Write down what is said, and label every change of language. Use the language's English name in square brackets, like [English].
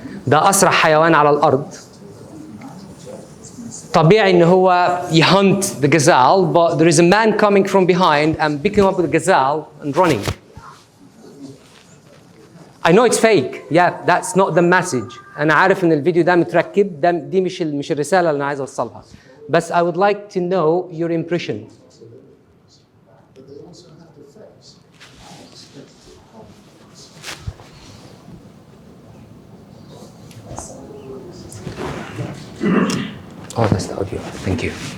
[Arabic] ده أسرع حيوان على الأرض. طبيعي إن هو [English] يhunt the gazelle, but there is a man coming from behind and picking up the gazelle and running. I know it's fake. Yeah, that's not the message. [Arabic] أنا عارف إن الفيديو ده متركب. دي مش الرسالة اللي أنا عايز أوصلها. بس [English] I would like to know your impression. Oh, that's the audio. Thank you.